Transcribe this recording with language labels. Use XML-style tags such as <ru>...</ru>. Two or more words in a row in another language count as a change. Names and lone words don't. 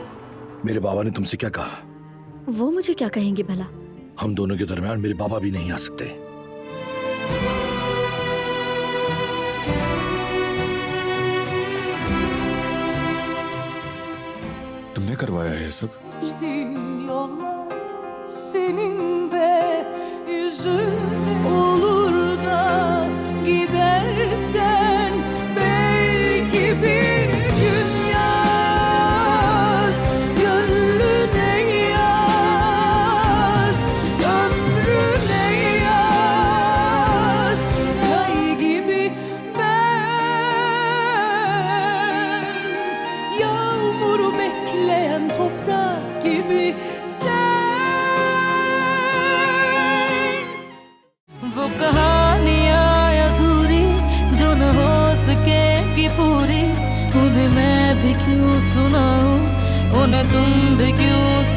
<hi>मेरे बाबा ने तुमसे क्या कहा? वो मुझे क्या कहेंगे भला? हम दोनों के दरमियान मेरे बाबा भी नहीं आ सकते। तुमने करवाया है ये सब?</hi> <tr>Senin de yüzün olur da gidersen belki bir gün yaz gönlüne yaz ömrüne yaz yay gibi ben yağmuru bekleyen toprak gibi sen</tr> <hi>वो कहानियाँ अधूरी जो न हो सकेगी पूरी, उन्हें मैं भी क्यों सुनाऊं, उन्हें तुम भी क्यों</hi>